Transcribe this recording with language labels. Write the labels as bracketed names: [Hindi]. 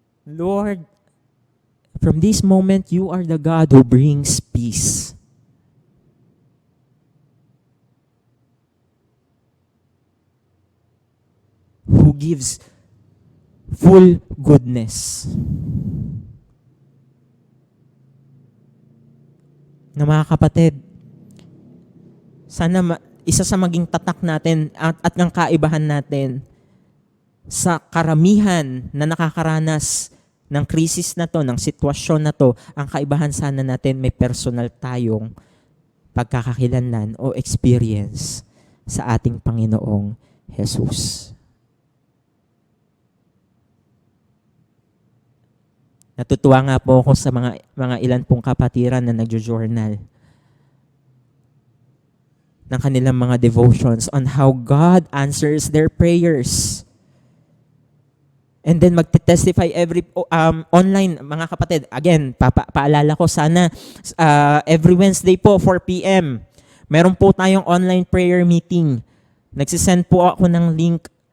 [English] Lord, from this moment, you are the God who brings peace. Who gives full goodness. [Filipino] Na mga kapatid, sana isa sa maging tatak natin at ng kaibahan natin sa karamihan na nakakaranas ng krisis na to, ng sitwasyon na to, ang kaibahan sana natin may personal tayong pagkakakilanlan o experience sa ating Panginoong Jesus. Natutuwa nga po ako sa mga ilan pong kapatiran na nagjo-journal ng kanilang mga devotions [English] on how God answers their prayers. [Filipino] And then magte-testify every online, mga kapatid. Again, paalala ko sana every Wednesday po, 4 p.m. Meron po tayong online prayer meeting. Nagsisend po ako ng link.